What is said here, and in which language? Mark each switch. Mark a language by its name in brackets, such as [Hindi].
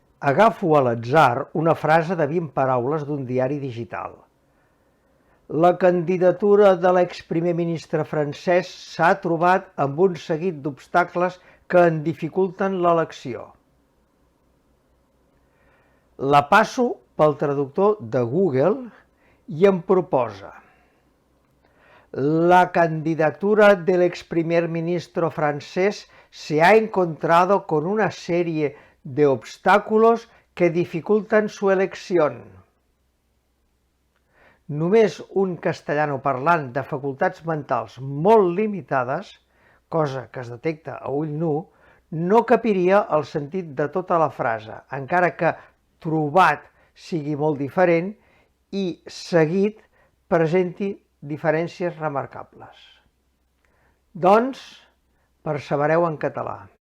[Catalan] Agafo a l'atzar una frase de 20 paraules d'un diari digital. La candidatura de l'exprimer ministre francès s'ha trobat amb un seguit d'obstacles que en dificulten l'elecció. [Spanish] La passo pel traductor de Google i em proposa: la candidatura del ex primer ministro francés se ha encontrado con una serie de obstáculos que dificultan su elección. [Catalan] Només un castellanoparlant de facultats mentals molt limitades, cosa que es detecta a ull nu, no capiria el sentit de tota la frase, encara que trobat sigui molt diferent i seguit presenti diferències remarcables. Doncs, persevereu en català.